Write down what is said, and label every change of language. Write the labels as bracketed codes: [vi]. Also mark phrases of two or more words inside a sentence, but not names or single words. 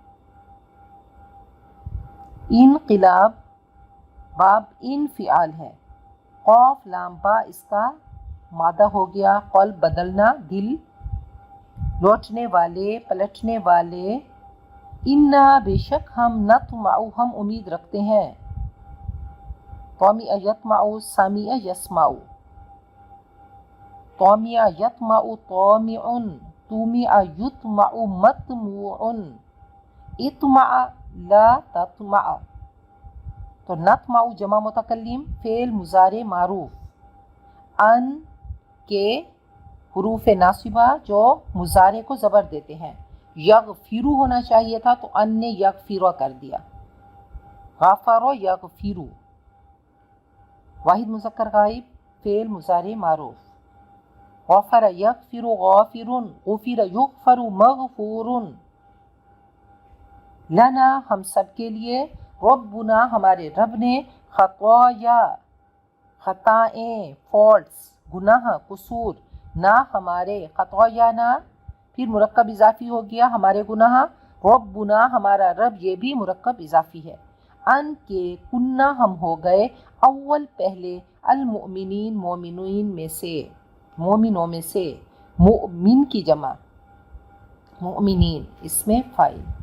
[ur] انقلاب باب انفعال ہے، قاف لام با اس کا مادہ ہو گیا، قلب بدلنا دل، لوٹنے والے پلٹنے والے، انا بے شک ہم، نطمع ہم امید رکھتے ہیں، [ar] طمع یطمع سمع یسمع، طمع یطمع طامع، طمع یطمع مطموع، اطمع لا تطمع، [ur] تو نطمع جمع متکلم، فعل مضارع معروف، ان کے حروف ناصبہ جو مضارع کو زبر دیتے ہیں، یغفرو ہونا چاہیے تھا تو ان نے یغفر کر دیا، [ar] غفر یغفرو، واحد مذکر غائب، فعل مضارع معروف، غفر یغفر غافر، غفر یغفر مغفور، [ur] لنا ہم سب کے لیے، ربنا ہمارے رب نے، خطایا خطائیں فالٹس گناہ قصور، نہ ہمارے، خطایانا پھر مرکب اضافی ہو گیا ہمارے گناہ، ربنا ہمارا رب یہ بھی مرکب اضافی ہے، ان کے کنہ ہم ہو گئے، اول پہلے، المؤمنین مومنین میں سے، مومنوں میں سے، مؤمن کی جمع مؤمنین اس میں فاعل۔